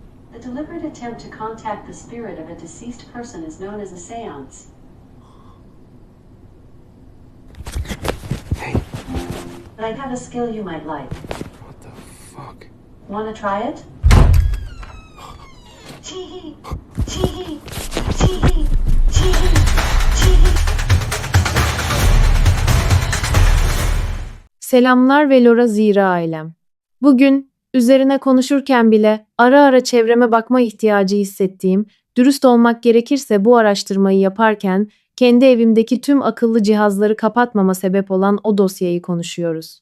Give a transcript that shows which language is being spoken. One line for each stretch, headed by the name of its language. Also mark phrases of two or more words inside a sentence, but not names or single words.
English: The deliberate attempt to contact the spirit of a deceased person is known as a seance. Hey, But I have a skill you might like. what the fuck? Wanna try it? Chee-hee! Chee-hee! Chee-hee! Chee-hee! Chee-hee!
Turkish: Selamlar ve Lora Zira ailem. Bugün üzerine konuşurken bile ara ara çevreme bakma ihtiyacı hissettiğim, dürüst olmak gerekirse bu araştırmayı yaparken kendi evimdeki tüm akıllı cihazları kapatmama sebep olan o dosyayı konuşuyoruz.